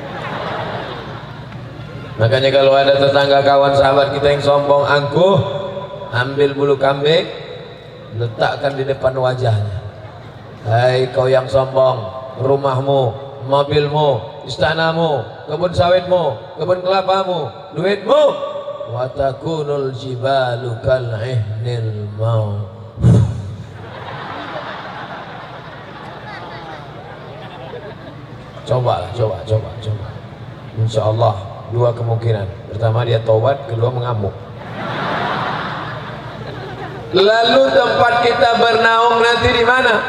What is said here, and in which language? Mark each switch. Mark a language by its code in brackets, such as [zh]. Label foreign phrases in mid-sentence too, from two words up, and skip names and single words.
[id] Makanya kalau ada tetangga, kawan, sahabat kita yang sombong, angkuh, ambil bulu kambing, letakkan di depan wajahnya. Hai kau yang sombong, rumahmu, mobilmu, istanamu, kebun sawitmu, kebun kelapamu, duitmu, [ar] وتكون الجبال كالعهن الموت. [id] Coba. [ar] إن شاء الله [id] dua kemungkinan. Pertama dia taubat, kedua mengamuk. Lalu tempat kita bernaung nanti di mana?